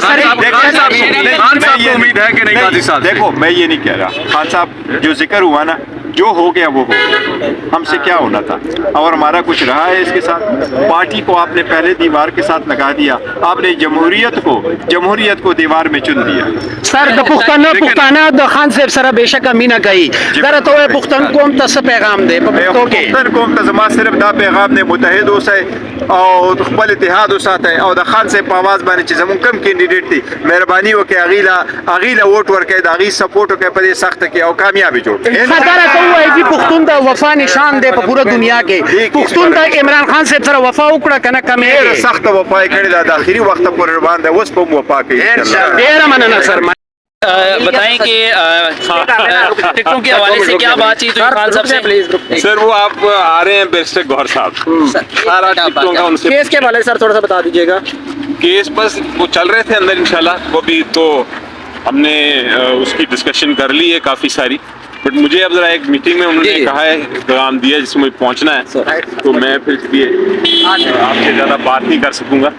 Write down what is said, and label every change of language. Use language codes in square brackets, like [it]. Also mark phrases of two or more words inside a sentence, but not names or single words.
[ur] خان صاحب کو امید ہے کہ نہیں قاضی صاحب؟ دیکھو میں یہ نہیں کہہ رہا، خان صاحب جو ذکر ہوا نا، جو ہو گیا وہ ہو گیا، ہم سے کیا ہونا تھا، اور ہمارا کچھ رہا ہے اس کے ساتھ؟ پارٹی کو آپ نے پہلے دیوار کے ساتھ لگا دیا، آپ نے جمہوریت کو دیوار میں چن دیا۔ [ps] سر د پښتانه د خان صاحب سره بهشکه مینه کوي، دره ته وایي پښتون قوم ته څه پیغام دی په پښتو کې؟ پښتون قوم ته زما صرف دا پیغام دی، متحد اوسئ او خپل اتحاد وساتئ، او د خان صاحب په آواز باندې چې زموږ کم کینډیډیټ دی مهرباني وکړئ هغې له ووټ ورکړئ، د هغې سپورټ وکړئ په دې سخته کې، او کامیابي جوړ کړئ۔ دره ته ووایي چې پښتون د وفا نشان دی په پوره دنیا کې، پښتون د عمران خان صاحب سره وفا وکړه که نه کمې؟ ډېره سخته وفا یې کړې ده، د آخري وخته پورې روان دی، اوس به هم وفا کوي انشاءاللہ۔ ډېره مننه سر۔ [ur] بتائیں کہ ٹکٹوں کے حوالے سے کیا بات چیت ہوئی خان صاحب سے؟ سر وہ آپ آ رہے ہیں بیرسٹر گوہر صاحب، سارا ٹکٹوں کا ان سے کیس کے حوالے سے سر تھوڑا سا بتا دیجیے گا۔ کیس بس وہ چل رہے تھے اندر انشاءاللہ، وہ بھی تو ہم نے اس کی ڈسکشن کر لی ہے کافی ساری، بٹ مجھے اب ذرا ایک میٹنگ میں انہوں نے کہا ہے پیغام دیا جس میں مجھے پہنچنا ہے، تو میں پھر اس لیے آپ سے زیادہ بات نہیں کر سکوں گا۔